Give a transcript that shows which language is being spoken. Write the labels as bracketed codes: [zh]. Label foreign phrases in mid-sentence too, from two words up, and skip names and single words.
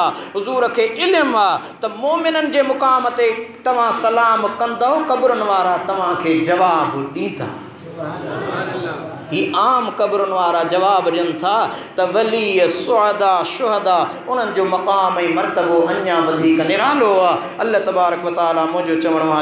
[sd] हुज़ूर खे इल्मु आहे त मोमिननि जे मुक़ाम ते तव्हां सलाम कंदव, क़बरुनि वारा तव्हांखे जवाबु ॾींदा। ही आम क़बरुनि वारा जवाब ॾियनि था त वली, सुहदा, शुहदा, उन्हनि जो मक़ाम ऐं मर्तबो अञा वधीक निरालो आहे। [ar] الله تبارك وتعالى [sd] मुंहिंजो चवणो आहे।